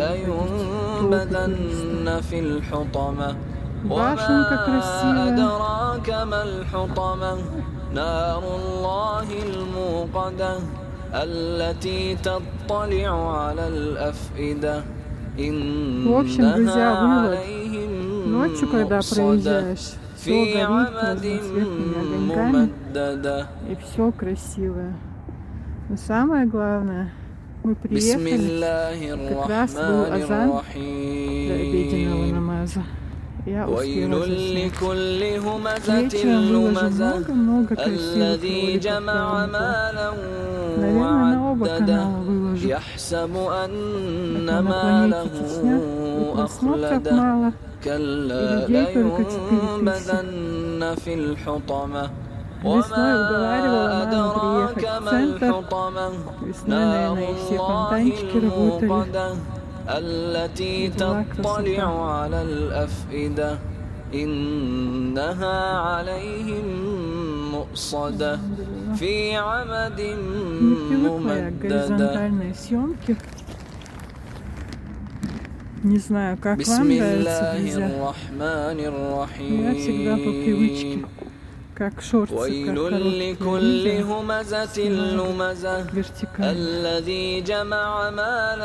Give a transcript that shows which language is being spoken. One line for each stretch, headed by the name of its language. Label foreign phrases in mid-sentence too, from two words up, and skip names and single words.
Arabic: لينبذن في الحطمة وما أدراك ما الحطمة نار الله الموقدة التي تطلع على الأفئدة إنها عليهم
Russian: ночью, когда проезжаешь, все горит разноцветными огоньками, и все красивое. Но самое главное, мы приехали, как раз был азан для обеденного намаза. Я успела заснуть. Вечером выложу много-много красивых роликов про Омбу. Наверное, на оба канала выложу. На планете Чечня и просмотров мало.
Arabic: كلا لينبذن في الحطمة وما أدراك ما الحطمة نار الله الموقدة التي تطلع على الأفئدة إنها عليهم مؤصدة في عمد ممددة.
Russian: Не знаю, как вам нравится, друзья. Я всегда по привычке, как шорты, как короткие вертикально.